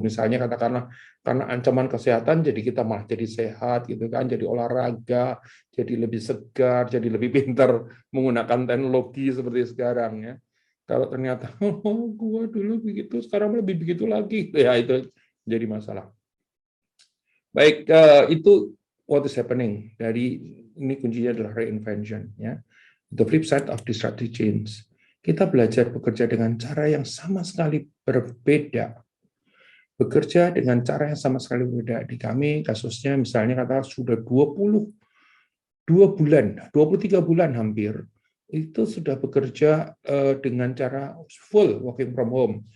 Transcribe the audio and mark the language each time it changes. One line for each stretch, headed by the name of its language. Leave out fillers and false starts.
Indonesian: Misalnya katakanlah karena ancaman kesehatan, jadi kita malah jadi sehat, gitu kan, jadi olahraga, jadi lebih segar, jadi lebih pintar menggunakan teknologi seperti sekarang ya. Kalau ternyata gua dulu begitu, sekarang lebih begitu lagi, ya itu jadi masalah. Baik, itu
English: what is happening.
Indonesian: Dari ini kuncinya adalah reinvention, ya.
English: The flip side of disruptive change.
Indonesian: Kita belajar bekerja dengan cara yang sama sekali berbeda. Bekerja dengan cara yang sama sekali berbeda. Di kami kasusnya misalnya kata sudah 22 bulan, 23 bulan hampir, itu sudah bekerja dengan cara full working from home.